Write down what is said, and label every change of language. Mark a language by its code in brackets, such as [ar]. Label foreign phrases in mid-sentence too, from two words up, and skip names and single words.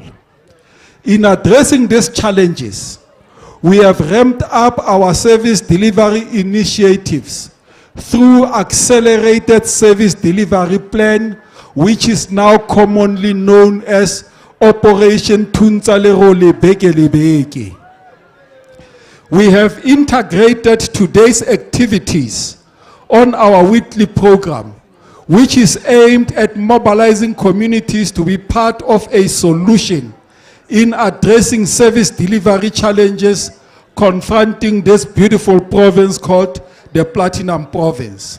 [en] In addressing these challenges, we have ramped up our service delivery initiatives through accelerated service delivery plan, which is now commonly known as Operation Thuntsha Lerole beke le beke. We have integrated today's activities on our weekly program, which is aimed at mobilizing communities to be part of a solution in addressing service delivery challenges confronting this beautiful province called the Platinum Province.